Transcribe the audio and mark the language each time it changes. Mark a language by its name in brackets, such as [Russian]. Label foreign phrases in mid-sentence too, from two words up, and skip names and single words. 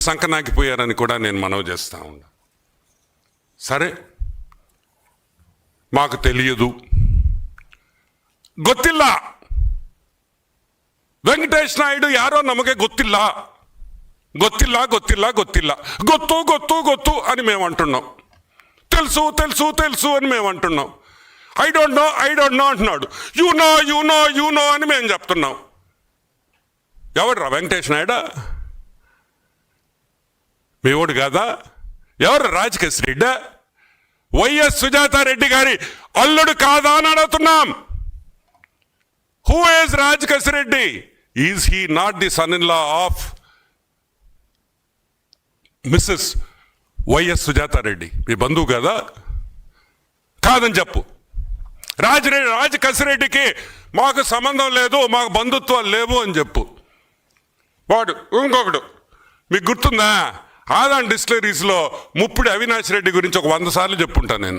[Telugu] సంకనాకిపోయారని కూడా నేను మనవి చేస్తా ఉన్నా. సరే, మాకు తెలియదు, [Kannada] ಗೊತ್ತಿಲ್ಲ, ವೆಂಕಟೇಶ್ ನಾಯ್ಡು ಯಾರೋ ನಮಗೆ ಗೊತ್ತಿಲ್ಲ, ಗೊತ್ತಿಲ್ಲ ಗೊತ್ತಿಲ್ಲ ಗೊತ್ತಿಲ್ಲ, ಗೊತ್ತು ಗೊತ್ತು ಗೊತ್ತು [Telugu] అని మేము అంటున్నాం. తెలుసు తెలుసు తెలుసు అని మేము అంటున్నాం. [English] I don't know [Telugu] అంటున్నాడు. [English] you know [Telugu] అని మేము చెప్తున్నాం. ఎవడురా వెంకటేష్ నాయుడు? మీ ఓడు కాదా? ఎవరు రాజకేశ్ రెడ్డి? వైఎస్ సుజాతారెడ్డి గారి అల్లుడు కాదా అని అడుగుతున్నాం. [English] Who is Rajakesh Reddy? Is he not the son in law of Mrs YS Sujatha Reddy? [Telugu] మీ బంధువు కదా? కాదని చెప్పు. రాజకేశిరెడ్డికి మాకు సంబంధం లేదు, మాకు బంధుత్వాలు లేవు అని చెప్పు. వాడు ఇంకొకడు, మీకు గుర్తుందా, ఆదాన్ డిస్టిలరీస్లో ముప్పిడి అవినాష్ రెడ్డి గురించి ఒక 100 సార్లు చెప్పుంటాను నేను.